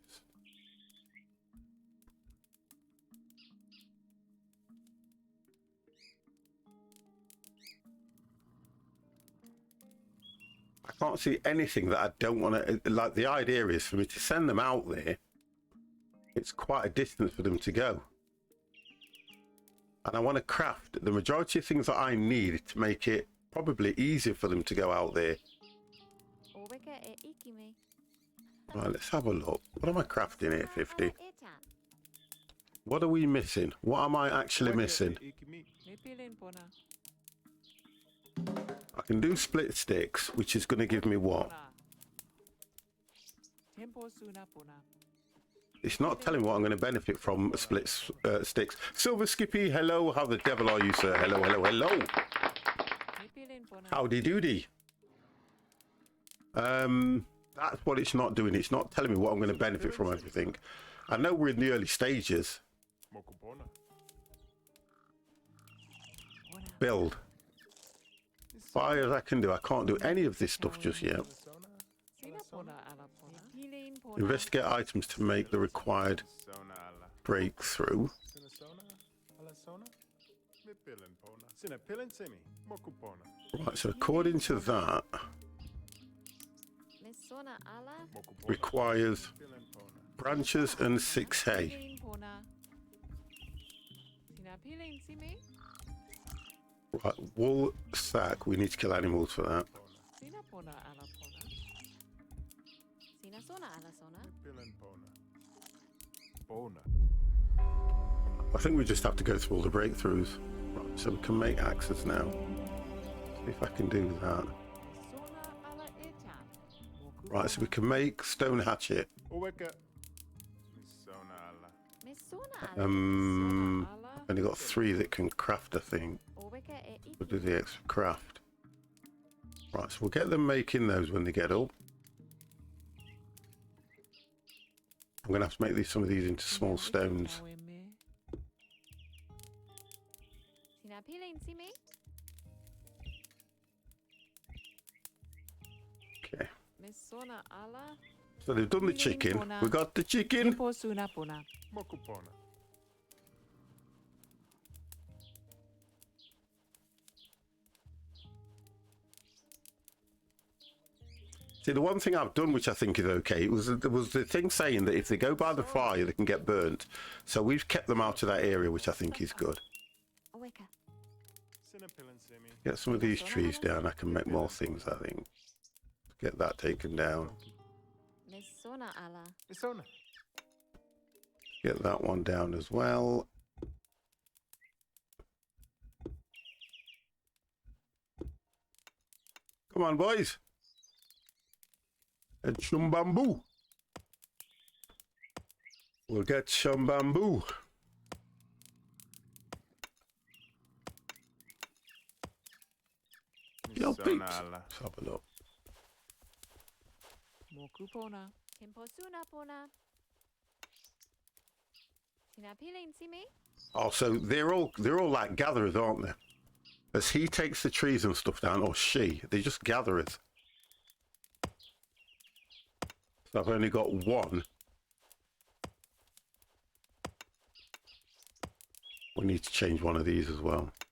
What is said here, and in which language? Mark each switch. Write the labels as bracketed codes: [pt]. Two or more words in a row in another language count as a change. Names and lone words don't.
[en] I can't see anything that I don't want to. Like, the idea is for me to send them out there. It's quite a distance for them to go. And I want to craft the majority of things that I need to make it probably easier for them to go out there. [tok] Oweka e ikime. [en] Right, let's have a look. What am I crafting here, 50? [tok] Etan. [en] What are we missing? What am I actually missing? [tok] Ikimi. Me pilin pona. [en] I can do split sticks, which is going to give me what? [tok] Pona. Tempo suna pona. [en] It's not telling what I'm going to benefit from split sticks. Silver Skippy, hello. How the devil are you, sir? Hello, hello, hello. [tok] Me pilin pona. [en] Howdy doody. That's what it's not doing. It's not telling me what I'm going to benefit from everything. I know we're in the early stages. [tok] Moku pona. [en] Build. Fires I can do. I can't do any of this stuff just yet. [tok] Sona. Sina pona ala pona. Me pilin pona. [en] Investigate items to make the required [tok] Sona ala. [en] breakthrough. [tok] Suna sona. Ala sona. Me pillen pona. Sina pillen simi. Moku pona. [en] Right, so according to that, [tok] Misona ala. Moku pona. [en] requires [tok] Pillen pona. [en] branches and 6 hay. [tok] Pilin pona. Tina pilin si me. [en] Right, wool sack. We need to kill animals for that. [tok] Sina pona ala pona. Sina sona ala sona. Pillen pona. Pona. [en] I think we just have to go through all the breakthroughs. Right, so we can make axes now. See if I can do that. [tok] Sona ala etan. Moku [en] Right, so we can make stone hatchet. [tok] Oweka. Sona ala. Misona ala. ala. [en] I've only got 3 that can craft, I think. [tok] Oweka e [en] We'll do [tok] ikime. [en] the extra craft. Right, so we'll get them making those when they get up. I'm going to have to make some of these into small stones. [tok] Tower me. Sina pilin si me. [en] Okay. [tok] Misona ala. [en] So they've done the chicken. We got the chicken. [tok] Tempo suna pona. Moku pona. [en] See, the one thing I've done, which I think is okay, was the thing saying that if they go by the fire, they can get burnt. So we've kept them out of that area, which I think is good. [tok] Oweka. Sina pillen simi. [en] Get some of these trees down. I can make more things, I think. Get that taken down. [tok] Misona ala. Sona. [en] Get that one down as well. Come on, boys. And some bamboo. We'll get some bamboo. Yo, peeps. [tok] Sona ala. [en] Let's have a look. [tok] Moku pona. Tempo suna pona. Sina pilin si me. [en] Oh, so they're all like gatherers, aren't they? As he takes the trees and stuff down, or she, they're just gatherers. So I've only got one. We need to change one of these as well.